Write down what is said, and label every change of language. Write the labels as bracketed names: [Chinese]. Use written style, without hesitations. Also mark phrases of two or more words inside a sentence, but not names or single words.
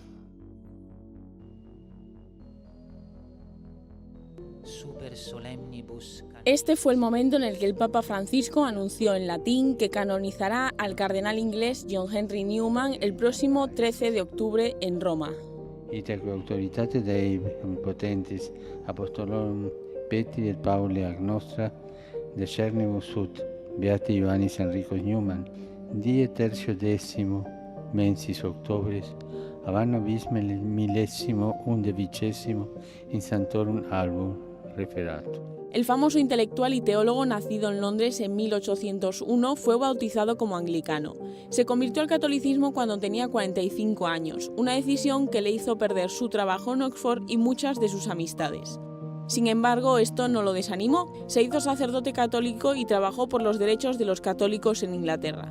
[Spanish] Este fue el momento en el que el Papa Francisco anunció en latín que canonizará al cardenal inglés John Henry Newman el próximo 13 de octubre en Roma. [Latin] Ita autoritate Dei omnipotentis apostolorum Petri et Pauli ag nostra decernibus ut beati Ioannis Enricus Newman die 13 mensis octobris ab anno bis millesimo undevicesimo in Santorum Album referato. [Spanish] El famoso intelectual y teólogo nacido en Londres en 1801 fue bautizado como anglicano. Se convirtió al catolicismo cuando tenía 45 años, una decisión que le hizo perder su trabajo en Oxford y muchas de sus amistades. Sin embargo, esto no lo desanimó. Se hizo sacerdote católico y trabajó por los derechos de los católicos en Inglaterra.